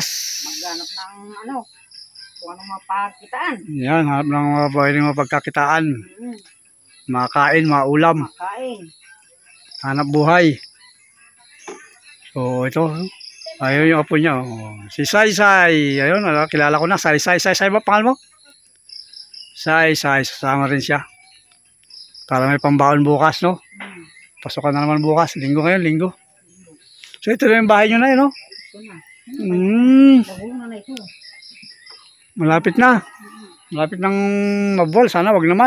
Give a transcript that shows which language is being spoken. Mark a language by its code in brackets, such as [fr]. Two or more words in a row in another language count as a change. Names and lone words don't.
[tl] Maghanap ng kung anong mapagkitaan. Yan, hanap ng mga pwedeng mapagkakitaan. Makain, maulam, Makain. hanap buhay. So ito, ayun yung apo niya. Oh. Si Sai Sai. Ayun, kilala ko na. Sai Sai. Sai Sai ba pangalan mo? Sai Sai. Sasama rin siya. Para may pambaon bukas, no? Pasokan na naman bukas. Linggo ngayon, linggo. So ito na yung bahay nyo na yun, no? Ito na. Mm, Nabunga na ito. malapit na. Malapit ng mabuwal. Sana wag naman.